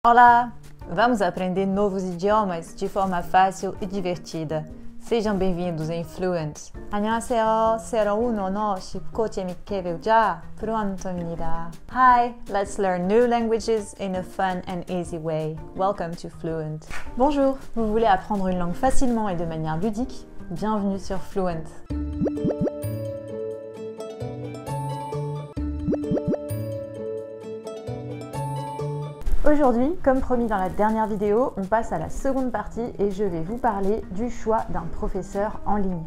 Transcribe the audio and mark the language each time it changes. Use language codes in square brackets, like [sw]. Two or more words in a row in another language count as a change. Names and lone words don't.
[pt] Olá! Vamos aprender novos idiomas de forma fácil e divertida. Sejam bem-vindos em Fluent! 안녕하세요. [ko] 새로운 언어 쉽고 재밌게 배우자 프루안토입니다. [en] Hi! Let's learn new languages in a fun and easy way. Welcome to Fluent! [fr] Bonjour! Vous voulez apprendre une langue facilement et de manière ludique? Bienvenue sur Fluent! Aujourd'hui, comme promis dans la dernière vidéo, on passe à la seconde partie et je vais vous parler du choix d'un professeur en ligne.